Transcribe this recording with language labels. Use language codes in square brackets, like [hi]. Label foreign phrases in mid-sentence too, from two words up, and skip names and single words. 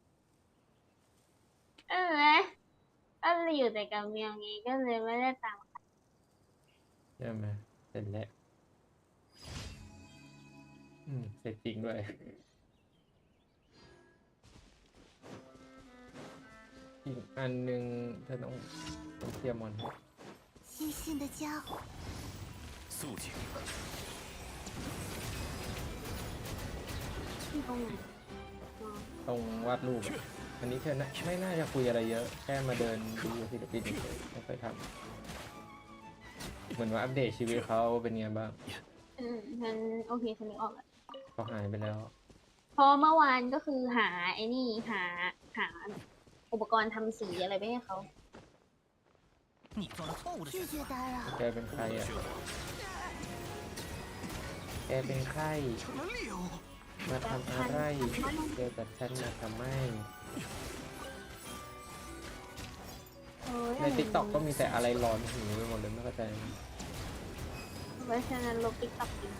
[th] เออไหมก็เลยอยู่แต่กับเมียงี้ก็เลยไม่ได้ตาม ใช่ไหมเสร็จแล้ว เสร็จจริงด้วย อีกอันหนึ่งเธอต้องเคลียร์มอนให้ [zh] 细心的家伙，肃静， [th] ที่ตรงไหนอ๋อ ตรงวาดรูปอะอันนี้เธอไม่น่าจะคุยอะไรเยอะ แค่มาเดินดูศิลปินเฉยๆไม่เคยทำเหมือนว่าอัปเดตชีวิตเขาเป็นไงบ้าง ฉันโอเคฉันนึกออกแล้ว เขาหายไปแล้ว เพราะเมื่อวานก็คือหาไอ้นี่หาอุปกรณ์ทำสีอะไรไปให้เขา [zh] 你做了错误的拒绝打扰。 [th] แกเป็นใครอ่ะ [zh] 血火 [th] แกเป็นใคร [zh] 成了六。 [th] มาทำอะไรเจอกับฉันมาทำไม ในติ๊กต็อกก็มีแต่อะไรร้อนหูไปหมดเลยไม่เข้าใจ เพราะฉะนั้นลบติ๊กต็อกทิ้งเถอะ